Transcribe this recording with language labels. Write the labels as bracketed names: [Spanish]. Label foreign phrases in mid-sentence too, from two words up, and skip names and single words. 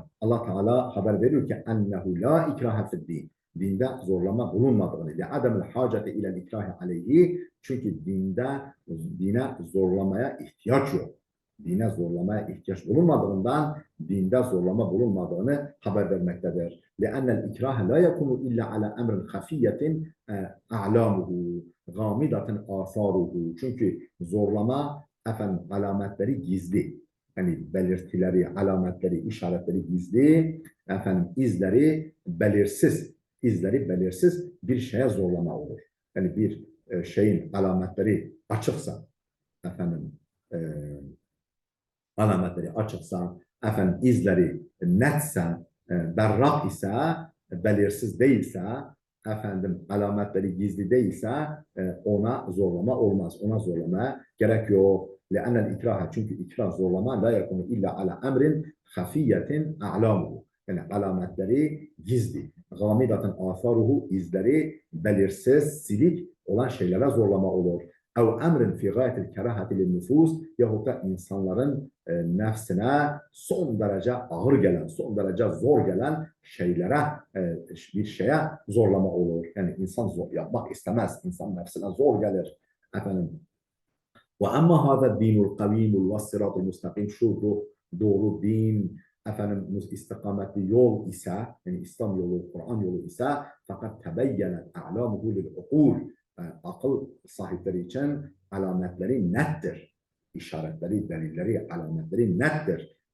[Turkish] Allah Teala haber veriyor ki [Arabic] أنه لا إكراه في الدين. [Turkish] Dinde zorlama bulunmadığını, [Arabic] لعدم الحاجة إلى الإكراه عليه, [Turkish] çünkü dine zorlamaya ihtiyaç yok. Dine zorlamaya ihtiyaç bulunmadığından dinde zorlama bulunmadığını haber vermektedir. [Arabic] لِأَنَّ الْاِكْرَاهَ لَا يَكُنُ اِلَّا عَلَى اَمْرٍ خَفِيَّةٍ اَعْلَامُهُ غَامِدَةٍ آثَارُهُ. [Turkish] Çünkü zorlama alametleri gizli. Yani belirtileri, alametleri, işaretleri gizli, izleri belirsiz bir şeye zorlama olur. Yani bir şeyin alametleri açıksa, e, izleri netse, berrak ise, belirsiz değilse, alametleri gizli değilse ona zorlama olmaz. Ona zorlamaya gerek yok. [Arabic] لأن الإكراه, [Turkish] çünkü ikrah zorlama [Arabic] لا يكون إلا على أمر خفية أعلامه. [Turkish] Yani alametleri gizli. [Arabic] غامضة آثاره, [Turkish] izleri belirsiz, silik olan şeylere zorlama olur. [Arabic] أو أمر في غاية الكراهة للنفوس, [Turkish] yahut da insanların nefsine son derece ağır gelen, son derece zor gelen şeylere, bir şeye zorlama olur. Yani insan yapmak istemez. İnsan nefsine zor gelir. [Arabic] وَأَمَّا هَذَا الدِّينُ الْقَوِيمُ وَالصِّرَاطُ الْمُسْتَقِيمُ. [Turkish] Şu doğru din, istikametli yol ise, yani İslam yolu, Kur'an yolu ise, fakat [Arabic] تبينت أعلامه للعقول. [Turkish] Akıl sahipleri için alametleri nettir. İşaretleri, delilleri, alametleri nettir.